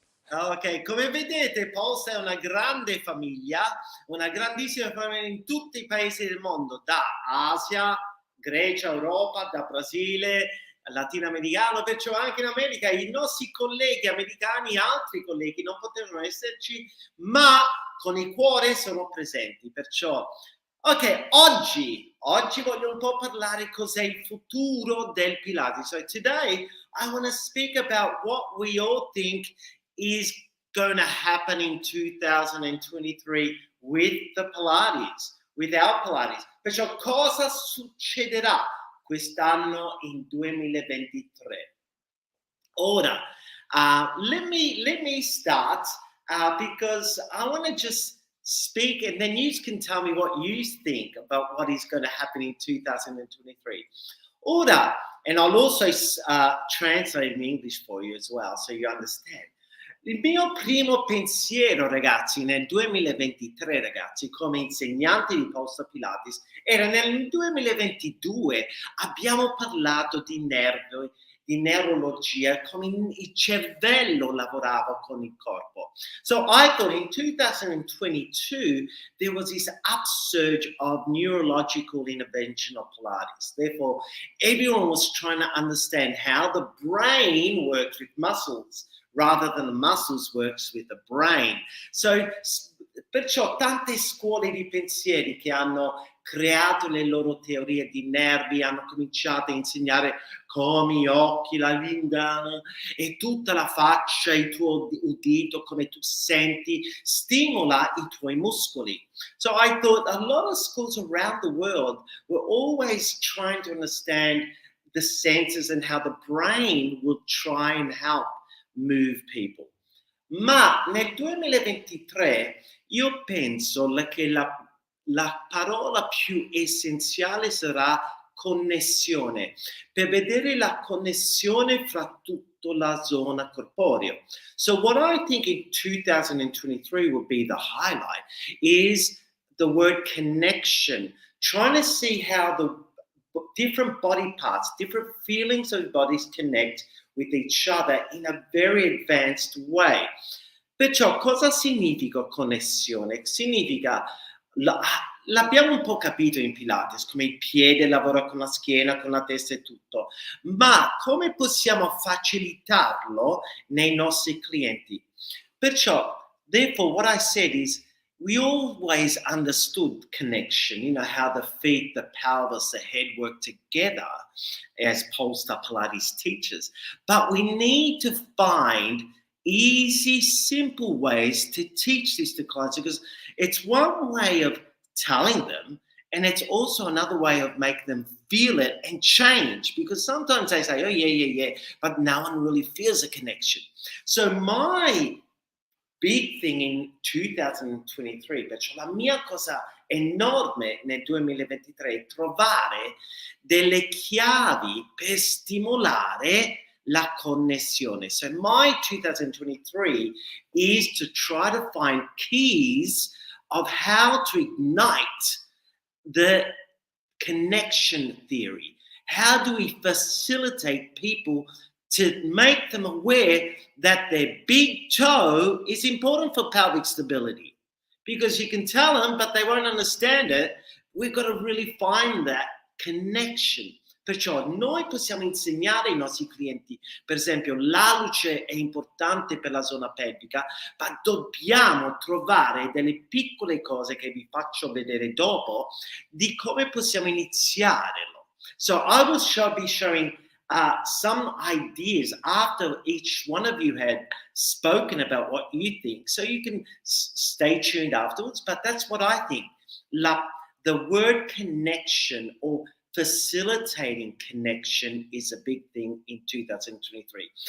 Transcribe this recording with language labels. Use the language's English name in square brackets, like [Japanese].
[Italian] Ok, come vedete Polestar è una grande famiglia, una grandissima famiglia in tutti i paesi del mondo, da Asia, Grecia, Europa, da Brasile, latinoamericano, perciò anche in America i nostri colleghi americani, altri colleghi non potevano esserci, ma con il cuore sono presenti, perciò ok, oggi voglio un po' parlare cos'è il futuro del Pilates. [English] So today I want to speak about what we all think is going to happen in 2023 with the Pilates, without Pilates. [Italian] Perciò cosa succederà quest'anno in 2023? [English] Ora, let me start because I want to just speak and then you can tell me what you think about what is going to happen in 2023. Ora, and I'll also translate in English for you as well so you understand. [Italian] Il mio primo pensiero, ragazzi, nel 2023, ragazzi, come insegnante di Polestar Pilates, era nel 2022. Abbiamo parlato di nervi, di neurologia, come il cervello lavorava con il corpo. [English] So I thought in 2022 there was this upsurge of neurological intervention of Pilates. Therefore, everyone was trying to understand how the brain works with muscles rather than the muscles works with the brain. [Italian] So, perciò tante scuole di pensieri che hanno creato le loro teorie di nervi, hanno cominciato a insegnare come gli occhi, la lingua e tutta la faccia, il tuo udito, come tu senti, stimola i tuoi muscoli. [English] So I thought a lot of schools around the world were always trying to understand the senses and how the brain will try and help move people. [Italian] Ma nel 2023 io penso che la parola più essenziale sarà connessione, per vedere la connessione fra tutta la zona corporea. [English] So what I think in 2023 will be the highlight is the word connection, trying to see how the different body parts, different feelings of bodies connect with each other in a very advanced way. [Italian] Perciò cosa significa connessione? Significa, l'abbiamo un po' capito in Pilates, come il piede lavora con la schiena, con la testa e tutto, ma come possiamo facilitarlo nei nostri clienti? [English] Perciò, therefore, what I said is, we always understood connection, you know, how the feet, the pelvis, the head work together as Polestar Pilates teachers. But we need to find easy, simple ways to teach this to clients because it's one way of telling them and it's also another way of making them feel it and change because sometimes they say, oh, yeah, but no one really feels a connection. So my big thing in 2023, [Italian] perciò la mia cosa enorme nel 2023 è trovare delle chiavi per stimolare la connessione. [English] So my 2023 is to try to find keys of how to ignite the connection theory. How do we facilitate people to make them aware that their big toe is important for pelvic stability? Because you can tell them, but they won't understand it. We've got to really find that connection. [Italian] Perciò noi possiamo insegnare ai nostri clienti, per esempio, la luce è importante per la zona pelvica, ma dobbiamo trovare delle piccole cose che vi faccio vedere dopo di come possiamo iniziarlo. [English] So I will be showing some ideas after each one of you had spoken about what you think. So you can stay tuned afterwards, but that's what I think. The word connection or facilitating connection is a big thing in 2023.